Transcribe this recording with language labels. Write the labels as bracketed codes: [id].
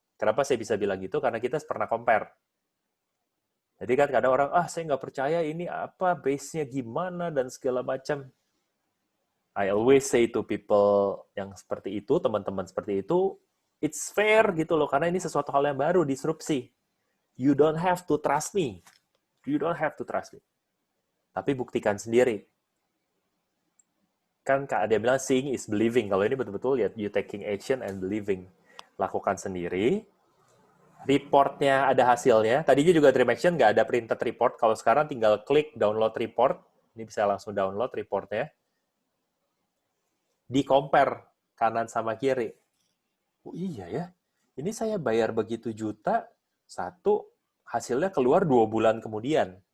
[id] Kenapa saya bisa bilang gitu? Karena kita pernah compare. Jadi kan kadang orang, saya nggak percaya ini apa, base-nya gimana, dan segala macam. [en] I always say to people [id] yang seperti itu, teman-teman seperti itu, [en] it's fair [id] gitu loh, karena ini sesuatu hal yang baru, disrupsi. [en] You don't have to trust me. You don't have to trust me. [id] Tapi buktikan sendiri. Kan Kak Adia bilang, [en] seeing is believing. [id] Kalau ini betul-betul ya, [en] you taking action and believing. [id] Lakukan sendiri. Reportnya ada hasilnya. Tadinya juga Dream Action nggak ada printed report. Kalau sekarang tinggal klik download report. Ini bisa langsung download reportnya. Di-compare kanan sama kiri. Oh iya ya, ini saya bayar begitu juta, satu, hasilnya keluar 2 bulan kemudian.